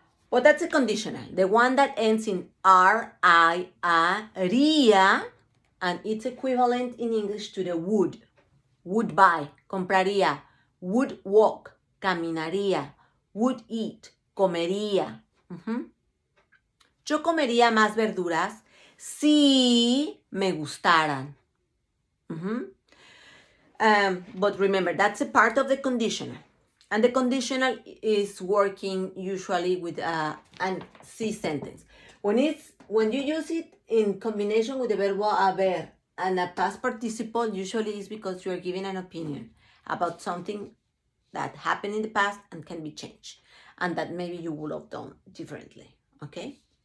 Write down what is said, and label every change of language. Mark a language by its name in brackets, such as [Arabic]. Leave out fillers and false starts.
[English] But that's a conditional, the one that ends in R, I, A, ría, and it's equivalent in English to the would buy, compraría, would walk, caminaría, would eat, comería. [Spanish] Yo comería más verduras si me gustaran. [English] But remember, that's a part of the conditional. And the conditional is working usually with an si sentence. When you use it in combination with the verbo haber and a past participle, usually it's because you are giving an opinion about something that happened in the past and can be changed, and that maybe you would have done differently, okay?